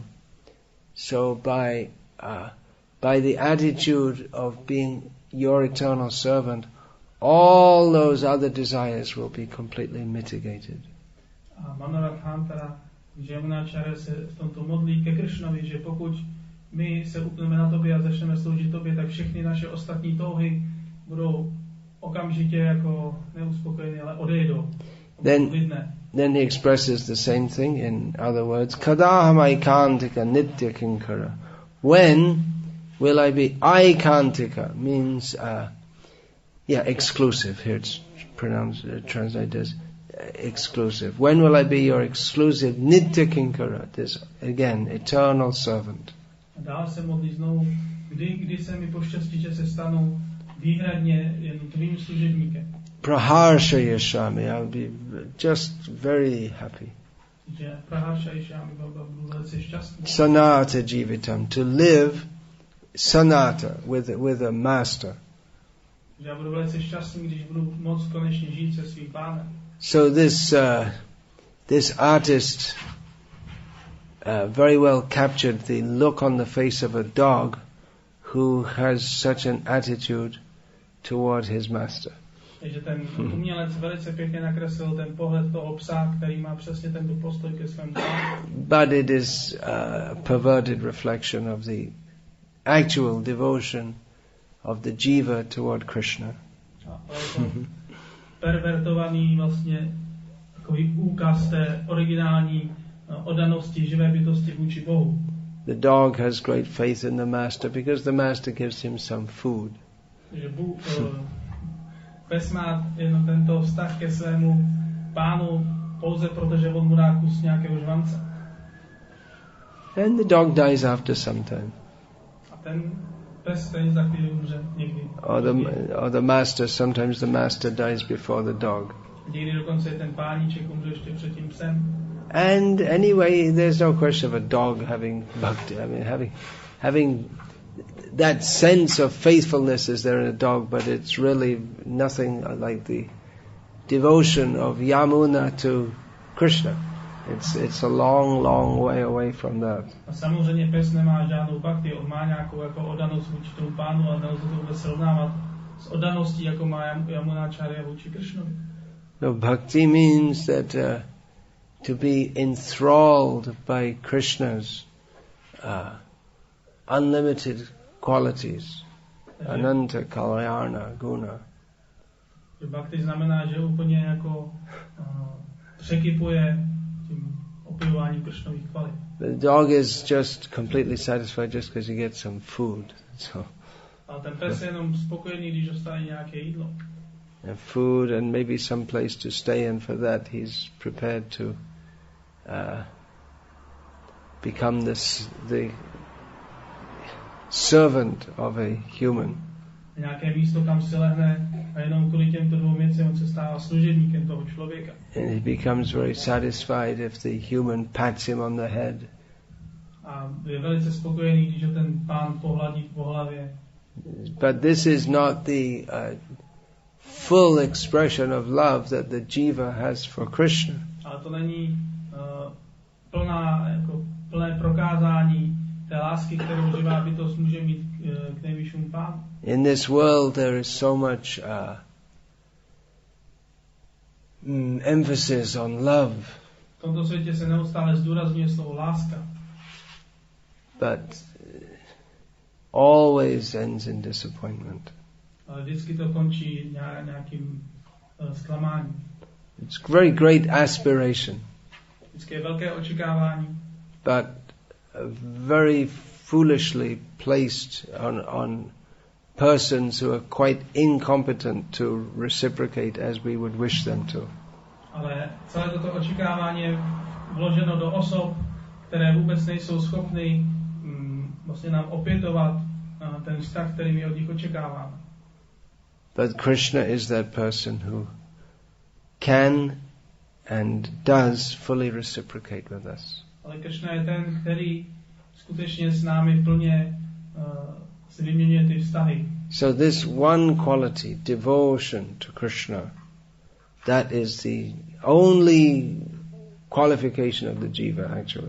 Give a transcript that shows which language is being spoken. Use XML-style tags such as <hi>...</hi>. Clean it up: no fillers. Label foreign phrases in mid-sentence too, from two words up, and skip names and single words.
<en>So by the attitude of being your eternal servant, all those other desires will be completely mitigated.</en> <cs>A Manoratantara, že Yamunacharya se v tomto modlí ke Krishnovi, že pokud my se upneme na tobě a začneme sloužit tobě, tak všechny naše ostatní touhy budou okamžitě jako neuspokojené, ale odejdou.</cs> <en>Then he expresses the same thing in other words.</en> <sa>Kadaham aikantika nitya kinkara.</sa> <en>When will I be aikantika? Means exclusive. Here it's translated as exclusive. When will I be your exclusive</en> <sa>nitya kinkara?</sa> <en>This again, eternal servant.</en> <cs>Dál se modlí znovu, kdy se mi poštěstí, že se stanu výhradně jen tvým služebníkem.</cs> <sa>Praharsha yashami,</sa> <en>I'll be just very happy.</en> <cs>Že</cs> <sa>praharsha yashami,</sa> <cs>budu velice šťastný.</cs> <sa>Sanata jivitam,</sa> <en>to live sanata with a master.</en> <cs>Že já budu velice šťastný, když budu moct konečně žít se svým pánem.</cs> <en>So this artist very well captured the look on the face of a dog who has such an attitude toward his master.</en> <cs>Takže ten umělec velice pěkně nakreslil ten pohled toho psa, který má přesně tento postoj ke svému pánu.</cs> <en>But it is a perverted reflection of the actual devotion of the jiva toward Krishna.</en> <cs>Pervertovaný vlastně takový úkaz té originální oddanosti živé bytosti vůči Bohu.</cs> <en>The dog has great faith in the master because the master gives him some food.</en> <cs>Že pes má jen tento vztah ke svému pánu pouze proto, že on mu dá kus nějakého žvance.</cs> <en>And the dog dies after some time.</en> <cs>A ten pes stejně za chvíli umře někdy.</cs> <en>Or the master, sometimes the master dies before the dog.</en> <cs>Někdy dokonce ten páníček umře ještě před tím psem.</cs> <en>And anyway, there's no question of a dog having bhakti. I mean, having that sense of faithfulness is there in a dog, but it's really nothing like the devotion of Yamuna to Krishna. It's a long, long way away from that.</en> <cs>A samozřejmě pes nemá žádnou bhakti, on má nějakou jako oddanost vůči tomu pánu a nelze to vůbec srovnávat s oddaností, jako má Yamunacharya vůči Krishnovi.</cs> <en>No, bhakti means that to be enthralled by Krishna's unlimited qualities,</en> <sa>ananta, kalyana, guna.</sa> <cs>Bhakti znamená, že úplně jako překypuje tím opěvováním Krishnových kvalit.</cs> <en>The dog is just completely satisfied just because he gets some food. So.</en> <cs>Ale ten pes je jenom spokojený, když dostane nějaké jídlo.</cs> <en>Food and maybe some place to stay, and for that he's prepared to become the servant of a human.</en> <cs>Nějaké místo, kam se lehne a jenom kvůli těmto dvou věcem on se stává služebníkem toho člověka.</cs> <en>And he becomes very satisfied if the human pats him on the head.</en> <cs>A je velice spokojený, když ho ten pán pohladí po hlavě.</cs> <en>But this is not the full expression of love that the jiva has for Krishna.</en> <cs>Ale to není plné prokázání té lásky, kterou živá bytost může mít k nejvyššímu pánu.</cs> <en>In this world there is so much emphasis on love.</en> <cs>V tomto světě se neustále zdůrazňuje slovo láska.</cs> <en>But always ends in disappointment.</en> <cs>Ale vždycky to končí nějakým zklamáním.</cs> <en>It's very great aspiration.</en> <cs>Vždycky je velké očekávání.</cs> <en>But very foolishly placed on persons who are quite incompetent to reciprocate as we would wish them to.</en> <cs>Ale celé toto očekávání je vloženo do osob, které vůbec nejsou schopny vlastně nám opětovat ten vztah, který my od nich očekáváme.</cs> <en>But Krishna is that person who can and does fully reciprocate with us.</en> <cs>Ale Krishna je ten, který skutečně s námi plně si vyměňuje ty vztahy.</cs> <en>So this one quality, devotion to Krishna, that is the only qualification of the jiva actually.</en>